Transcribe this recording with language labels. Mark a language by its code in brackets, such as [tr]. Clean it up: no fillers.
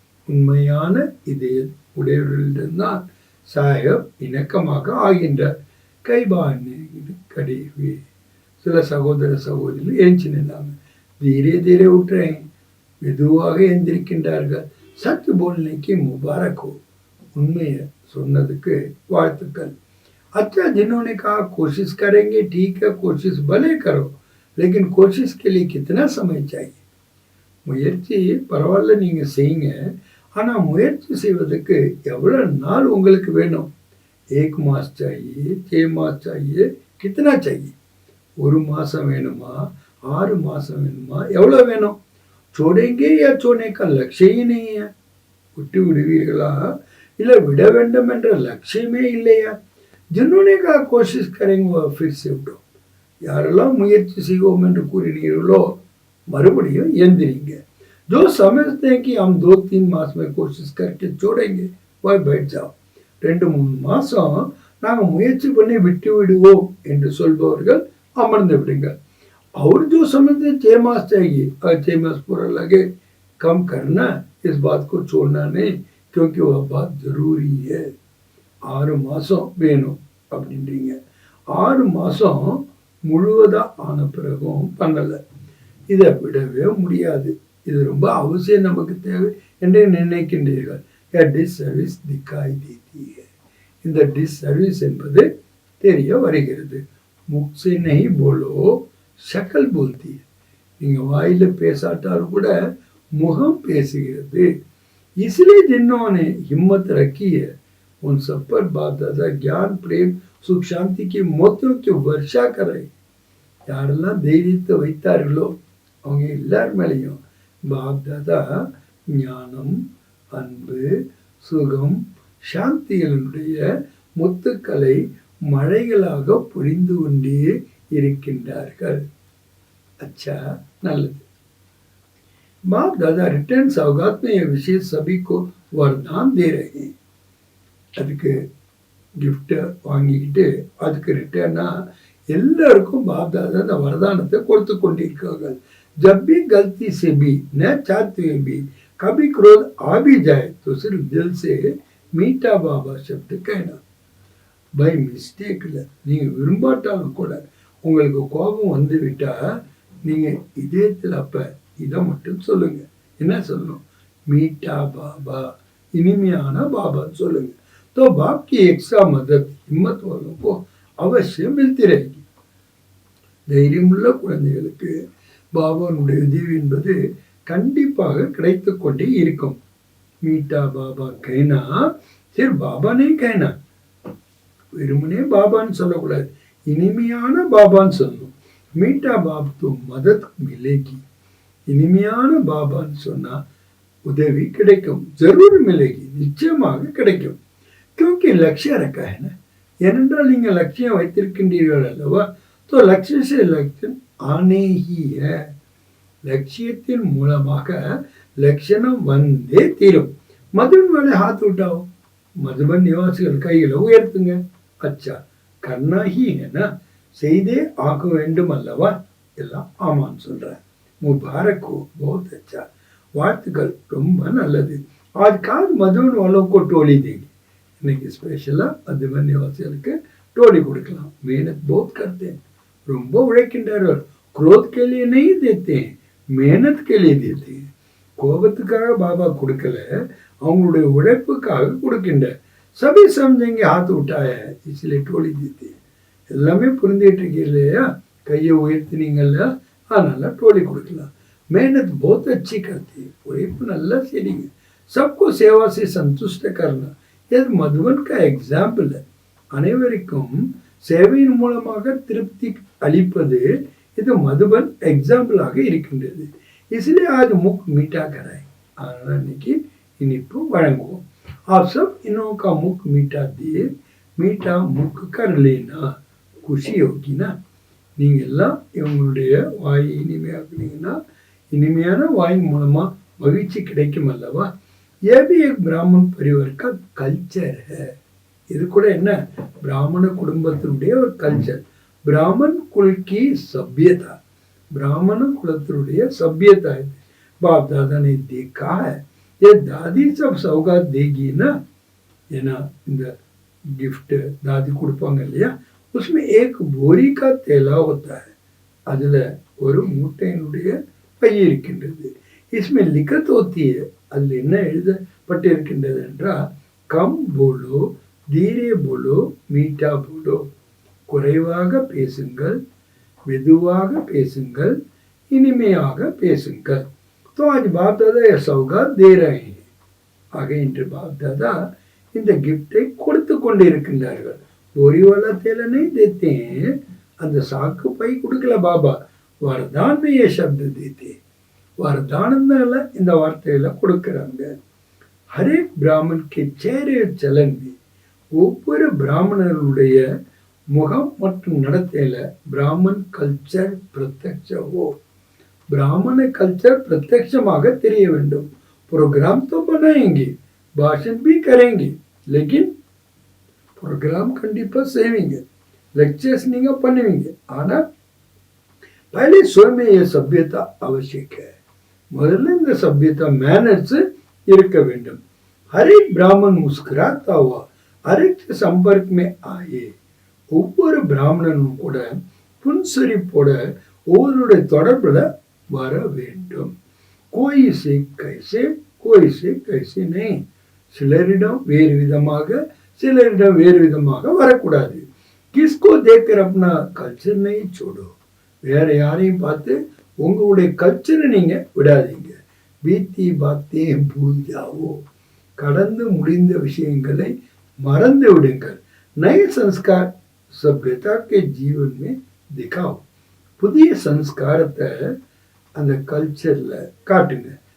[ta] உண்மையான இதய உடையவர்களிடம்தான் சாஹிப் இணக்கமாக ஆகின்றார் கைபான்னு கடிவே சில சகோதர சகோதரிகள் ஏஞ்சி நின்றாங்க [hi] धीरे धीरे उठ रहे हैं [ta] மெதுவாக எந்திருக்கின்றார்கள் [hi] सच बोलने की मुबारक हो उन्में [ta] சொன்னதுக்கு வாழ்த்துக்கள் [hi] अच्छा जिन्होंने कहा कोशिश करेंगे ठीक है कोशिश भले करो लेकिन कोशिश के लिए कितना समय चाहिए [ta] முயற்சி பரவாயில்ல நீங்க செய்யுங்க ஆனா முயற்சி செய்வதற்கு எவ்வளவு நாள் உங்களுக்கு வேணும்? [hi] 1 मास चाहिए, 6 मास चाहिए, कितना चाहिए? [ta] 1 மாசம் வேணுமா, 6 மாசம் வேணுமா, எவ்வளவு வேணும்? [hi] छोड़ेंगे या छोड़ने का लक्ष्य ही नहीं है. [ta] விட்டு விடுவீர்களா இல்ல விட வேண்டும் என்ற லட்சியமே இல்லையா? [hi] जिन्होंने कहा कोशिश करेंगे वो फिर से उठो. [ta] யாரெல்லாம் முயற்சி செய்வோம் என்று கூறினீர்களோ மறுபடியும் எந்திரிங்க. [hi] जो समझते हैं कि हम 2-3 मास में कोशिश करके छोड़ेंगे वह बैठ जाओ. [ta] 2-3 மாசம் நாங்க முயற்சி பண்ணி விட்டு விடுவோம் என்று சொல்பவர்கள் अमर्ந்து விடுங்கள். [hi] और जो समझते 6 मास चाहिए, 6 मास पूरा लगे, कम करना, इस बात को छोड़ना नहीं, क्योंकि वह बात जरूरी है. [ta] 6 மாசம் வேணும் அப்படின்றீங்க. 6 மாசம் முழுவதா ஆன பிறகும் பண்ணல. இதை விடவே முடியாது. இது ரொம்ப அவசியம், நமக்கு தேவை என்று நினைக்கின்றீர்கள். டிஸ்சர்வீஸ் திக்காய் தேதி. இந்த டிஸ்சர்வீஸ் என்பது தெரிய வருகிறது. [hi] முக்ஸே நஹி போலோ ஷக்கல் போல்தி. [ta] நீங்க வாயில பேசாட்டாலும் கூட முகம் பேசுகிறது. [hi] इसलिए जिन्होंने हिम्मत रखी है उन सब पर बाप दादा ज्ञान प्रेम सुख शांति की मोतियों की वर्षा करे. [ta] யாரெல்லாம் தைரியத்தை வைத்தார்களோ அவங்க எல்லார் மேலேயும் பாப் தாதா ஞானம், அன்பு, சுகம், சாந்திகளுடைய முத்துக்களை மழைகளாக பொழிந்து கொண்டே இருக்கின்றார்கள். [hi] अच्छा, [ta] நல்லது. [hi] बाप दादा रिटर्न सौगात में यह विशेष सभी को वरदान दे रहे हैं. [ta] அதுக்கு gift வாங்கிக்கிட்டு அதுக்கு ரிட்டர்னா எல்லாருக்கும் பாப் தாதா அந்த வரதானத்தை கொடுத்து கொண்டிருக்கிறார்கள். [hi] जब भी गलती से भी न चाहते हुए भी कभी क्रोध आ भी जाए तो सिर्फ दिल से मीठा बाबा शब्द कहना. [ta] பை மிஸ்டேக்ல நீங்க விரும்பாட்டாலும் கூட உங்களுக்கு கோபம் வந்து விட்டா நீங்க இதயத்தில் அப்ப இதை மட்டும் சொல்லுங்க. என்ன சொல்லணும்? மீட்டா பாபா, இனிமையான பாபான்னு சொல்லுங்க. [hi] तो बाप की एक्स्ट्रा मदद हिम्मत वालों को अवश्य मिलती रहेगी. [ta] தைரியமுள்ள குழந்தைகளுக்கு பாபாவுடைய உதவி என்பது கண்டிப்பாக கிடைத்து கொண்டே இருக்கும். [hi] மீட்டா பாபா கைனா சரி பாபானே கைனா, [ta] வெறுமனே பாபான்னு சொல்லக்கூடாது, இனிமையான பாபான்னு சொல்லணும். மீட்டா பாப் [hi] तो मदद मिलेगी. [ta] இனிமையான பாபான்னு சொன்னா உதவி கிடைக்கும். [hi] ஜரூர் மிலேகி, [ta] நிச்சயமாக கிடைக்கும். [hi] क्योंकि लक्ष्य रखा है ना, [ta] ஏனென்றால் நீங்க லட்சியம் வைத்திருக்கின்றீர்கள் அல்லவா. [hi] तो लक्ष्य से लक्ष्य आने ही है. [ta] லட்சியத்தின் மூலமாக லட்சணம் வந்தே தீரும். [hi] மதுபன் वाले हाथ उठाओ. [ta] மதுபன் நிவாசிகள் கைகளை உயர்த்துங்க. [hi] अच्छा करना ही है ना, [ta] செய்தே ஆக வேண்டும் அல்லவா. எல்லாம் ஆமான்னு சொல்றேன். [hi] मुबारक हो, बहुत अच्छा, [ta] வாழ்த்துக்கள், ரொம்ப நல்லது. [hi] आज काल मधुबन वालों को टोली देंगे. [ta] இன்னைக்கு ஸ்பெஷலா மதுபன் நிவாசிகளுக்கு டோலி கொடுக்கலாம். [hi] मेहनत बहुत करते हैं, [ta] ரொம்ப உழைக்கின்றார்கள். [hi] क्रोध के लिए नहीं देते हैं, मेहनत के लिए देते हैं. [ta] கோபத்துக்காக பாபா கொடுக்கல, அவங்களுடைய உழைப்புக்காக கொடுக்கின்ற. [hi] सभी समझेंगे हाथ उठाया है इसलिए टोली देते हैं. [ta] எல்லாமே புரிஞ்சிட்டு இருக்கீங்க இல்லையா? கையை உயர்த்தினீங்கல்ல, அதனால டோலி கொடுக்கலாம். [hi] मेहनत बहुत अच्छी करती है, [ta] உழைப்பு நல்லா செய்றீங்க. [hi] सबको सेवा से संतुष्ट करना, இது மதுபன் का एग्जाम्पल है. [ta] அனைவருக்கும் சேவையின் மூலமாக திருப்தி அளிப்பது இது மதுபன் எக்ஸாம்பிளாக இருக்கின்றது. [hi] इसलिए आज मुख मीठा कराए. [ta] அதனால இன்னைக்கு இனிப்பு வழங்குவோம். [hi] आप सब इन्हों का मुख मीठा दिए, मीठा मुख कर लेना, खुशी होगी ना. [ta] நீங்க எல்லாம் இவங்களுடைய வாய் இனிமையாக்குனீங்கன்னா இனிமையான வாயின் மூலமா மகிழ்ச்சி கிடைக்கும் அல்லவா. [hi] ये भी एक ब्राह्मण परिवार का कल्चर है. [ta] இது கூட என்ன, பிராமண குடும்பத்தினுடைய ஒரு கல்ச்சர். [hi] ब्राह्मण कुल की सभ्यता, ब्राह्मण कुलத்தினுடைய सभ्यता है. बाप दादा ने देखा है. ये दादी सब सौगात देगी ना, [ta] ஏன்னா இந்த [hi] गिफ्ट दादी [ta] கொடுப்பாங்க இல்லையா, [hi] उसमें एक बोरी का थैला होता है. [ta] அதுல ஒரு மூட்டையினுடைய பை இருக்கின்றது. [hi] इसमें लिखत होती है. [ta] அதில் என்ன எழுதப்பட்டிருக்கின்றது என்றால், [hi] come polo, Dheere polo, meetha polo. [ta] குறைவாக பேசுங்கள், மெதுவாக பேசுங்கள், இனிமையாக பேசுங்கள். [hi] तो आज बाप दादा यह सौगात दे रहे हैं. [ta] ஆக இன்று பாப் தாதா இந்த கிஃப்டை கொடுத்து கொண்டிருக்கின்றார்கள். [hi] बोरी वाला तेल नहीं देते हैं, [ta] அந்த சாக்கு பை கொடுக்கல பாபா, வரதான் [hi] ये शब्द देते, [ta] வரதானந்தால இந்த வார்த்தையில கொடுக்கறாங்க. [hi] हरेक ब्राह्मण के चेहरे चलन में [ta] ஒவ்வொரு பிராமணர்களுடைய முகம் மற்றும் நடத்தையில பிராமன் கல்ச்சர் பிரத்யக்ஷ हो, ब्राह्मण कल्चर प्रत्यक्षமாக தெரிய வேண்டும். [hi] प्रोग्राम तो बनाएंगे, भाषण भी करेंगे, लेकिन प्रोग्राम [ta] கண்டிப்பா செய்வீங்க, [hi] लेक्चर्स [ta] நீங்க பண்ணுவீங்க. [hi] ஆனா पहले स्वयं में ये सभ्यता आवश्यक है. [ta] முதல்ல இந்த सभ्यता मैनर्स இருக்க வேண்டும். [hi] हर एक ब्राह्मण मुस्कुराता हुआ हर एक के संपर्क में आए. [ta] ஒவ்வொரு பிராமணனும் கூட புன்சிரிப்போட ஒவ்வொருடைய தொடர்புல வர வேண்டும். [hi] कोई से कैसे कोई से कैसे नहीं, [ta] சிலரிடம் வேறு விதமாக சிலரிடம் வேறு விதமாக வரக்கூடாது. [hi] किसको देखकर अपना कल्चर नहीं छोड़ो, [ta] வேற யாரையும் பார்த்து உங்களுடைய கல்ச்சரை நீங்க விடாதீங்க. [hi] बीती बातें भूल जाओ, [ta] கடந்து முடிந்த விஷயங்களை மறந்து விடுங்கள். [hi] नए संस्कार सभ्यता के जीवन में दिखाओ, [ta] புதிய சன்ஸ்காரத்தை அந்த கல்ச்சர்ல காட்டுங்க.